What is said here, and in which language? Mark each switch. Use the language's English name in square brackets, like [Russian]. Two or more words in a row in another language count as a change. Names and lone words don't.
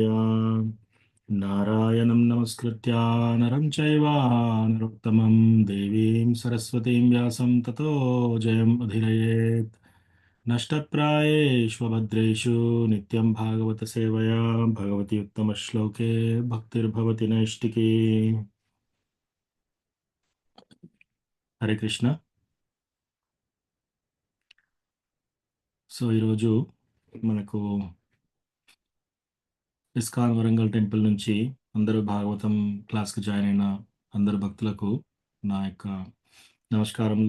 [Sanskrit] नारायणं नमस्कृत्य नरं चैव नरोत्तमं देवीं सरस्वतीं व्यासं ततो जयमुदीरयेत्। नष्टप्रायेष्वभद्रेषु नित्यं भागवतसेवया भगवति उत्तमश्लोके भक्तिर्भवति नैष्टिकी। [Telugu] హరే కృష్ణ. సో ఈరోజు మనకు ఇస్కాన్ వరంగల్ టెంపుల్ నుంచి అందరూ భాగవతం క్లాస్కి జాయిన్ అయిన అందరు భక్తులకు నా యొక్క నమస్కారములు.